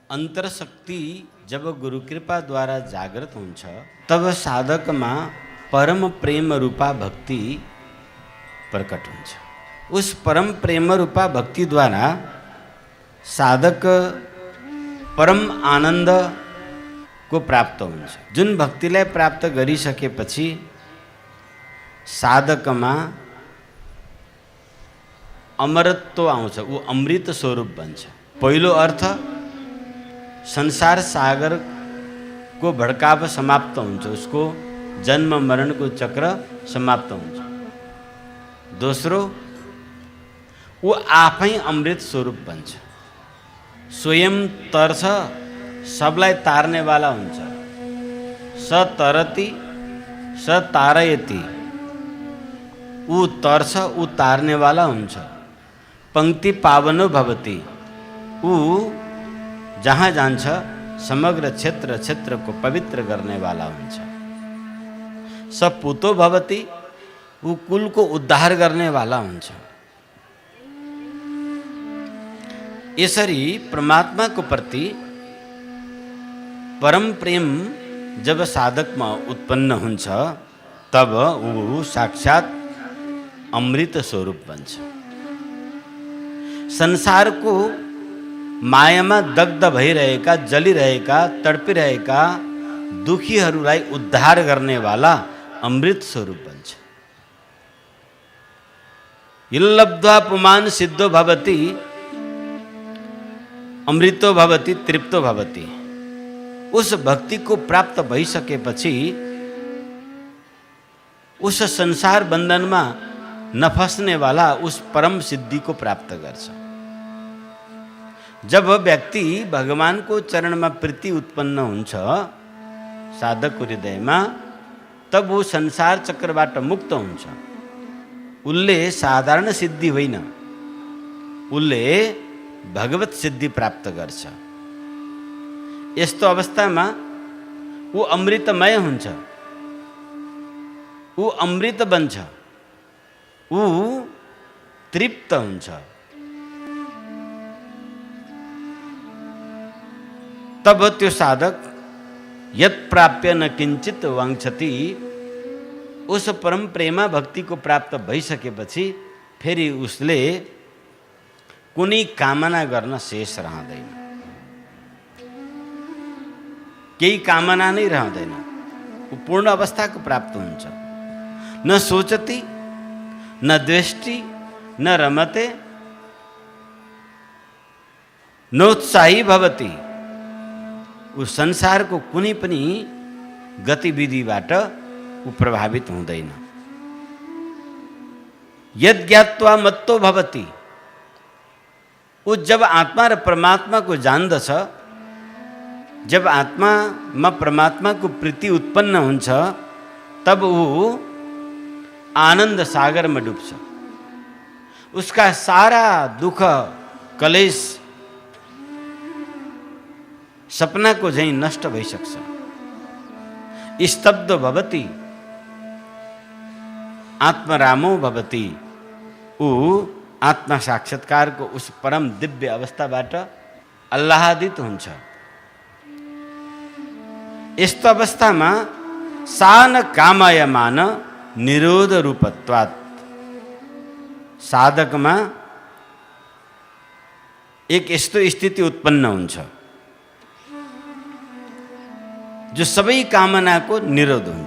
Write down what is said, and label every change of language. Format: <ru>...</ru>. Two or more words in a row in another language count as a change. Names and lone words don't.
<ne>अंतर शक्ति जब गुरु कृपा द्वारा जागृत हुन्छ तब साधकमा परम प्रेम रूपा भक्ति प्रकट हुन्छ। उस परम प्रेम रूपा भक्ति द्वारा साधक परम आनंद को प्राप्त हुन्छ। जुन भक्तिलाई प्राप्त गरिसकेपछि साधकमा अमरत्व आउँछ, ऊ अमृत स्वरूप बन्छ। पहिलो अर्थ संसार सागर को भड्काव समाप्त हुन्छ, उसको जन्म मरण को चक्र समाप्त हुन्छ। दोस्रो, वो आफै अमृत स्वरूप बन्छ, स्वयं तर्छ, सबलाई तार्ने वाला हुन्छ।</ne> <sa>स तरति स तारयति,</sa> <ne>ऊ तर्छ, ऊ तार्ने वाला हुन्छ।</ne> <sa>पंक्ति पावनो भवति,</sa> <ne>ऊ जहाँ जान्छ समग्र क्षेत्र को पवित्र गर्ने वाला हुन्छ।</ne> <sa>स पूतो भवति,</sa> <ne>ऊ कुल को उद्धार गर्ने वाला हुन्छ। यसरी परमात्मा को प्रति परम प्रेम जब साधकमा उत्पन्न हुन्छ तब ऊ साक्षात अमृत स्वरूप बन्छ। संसार को मायामा दग्ध भइरहेका, जलिरहेका, तडपिरहेका दुखीहरूलाई उद्धार गर्ने वाला अमृत स्वरूप बन्छ।</ne> <sa>इल्लब्ध्वा पुमान सिद्धो भवति, अमृतो भवति, तृप्तो भवति।</sa> <ne>उस भक्ति को प्राप्त भइसकेपछि उस संसार बन्धनमा नफस्ने वाला उस परम सिद्धि को प्राप्त गर्छ। जब व्यक्ति भगवान को चरण में प्रीति उत्पन्न हुन्छ साधक को हृदय में, तब वो संसार चक्रबाट मुक्त हुन्छ। उल्ले साधारण सिद्धि होइन, उल्ले भगवत सिद्धि प्राप्त गर्छ। यस्तो अवस्थामा वो अमृतमय हुन्छ, वो अमृत बन्छ, वो तृप्त हुन्छ। तब त्यो साधक</ne> <sa>यत् प्राप्य न किंचित वांछति,</sa> <ne>उस परम प्रेमा भक्ति को प्राप्त भइसकेपछि फेरि उसले कुनै कामना गर्न शेष रहँदैन। केही कामना नै रहँदैन, ऊ पूर्ण अवस्था को प्राप्त हुन्छ।</ne> <sa>न सोचति न द्वेष्टि न रमते नोत्साही भवति।</sa> <ne>उस संसार को कुनै पनि गतिविधिबाट ऊ प्रभावित हुँदैन।</ne> <sa>यद ज्ञात्वा मत्तो भवति,</sa> <ne>ऊ जब आत्मा र परमात्मा को जान्दछ, जब आत्मा में परमात्मा को प्रीति उत्पन्न हुन्छ तब ऊ आनंद सागर में डुब्छ। उसका सारा दुख कलेश सपना को झैं नष्ट भइसक्छ।</ne> <sa>स्तब्ध भवति आत्मरामो भवति,</sa> <ne>ऊ आत्मा साक्षात्कार को उस परम दिव्य अवस्थाबाट आह्लादित हुन्छ। यस्तो अवस्थामा</ne> <sa>सान कामयमान निरोध रूपत्वात्,</sa> <ne>साधकमा एक यस्तो स्थिति उत्पन्न हुन्छ जो सबै कामना को निरोध हुन्छ।</ne>